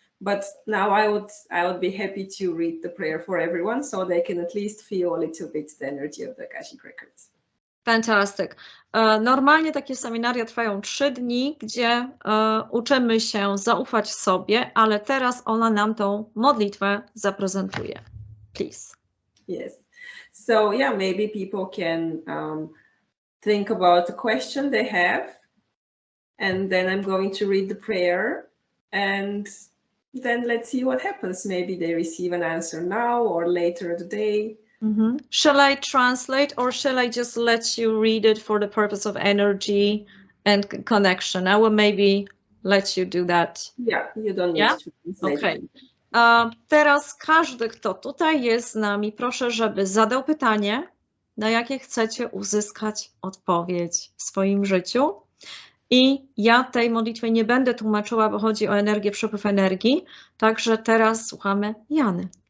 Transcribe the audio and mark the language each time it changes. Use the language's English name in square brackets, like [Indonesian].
[English] But now I would be happy to read the prayer for everyone, so they can at least feel a little bit the energy of the Akashic Records. Fantastic. [Polish] Normalnie takie seminaria trwają 3 dni, gdzie uczymy się zaufać sobie, ale teraz ona nam tą modlitwę zaprezentuje. [English] Please. Yes. So yeah, maybe people can think about the question they have, and then I'm going to read the prayer, and then let's see what happens. Maybe they receive an answer now or later today. Mm-hmm. Shall I translate, or shall I just let you read it for the purpose of energy and connection? I will maybe let you do that. Yeah, you don't need to translate. Okay. [Polish] Teraz każdy, kto tutaj jest z nami, proszę, żeby zadał pytanie, na jakie chcecie uzyskać odpowiedź w swoim życiu. I ja tej modlitwy nie będę tłumaczyła, bo chodzi o energię, przepływ energii. Także teraz słuchamy Jany.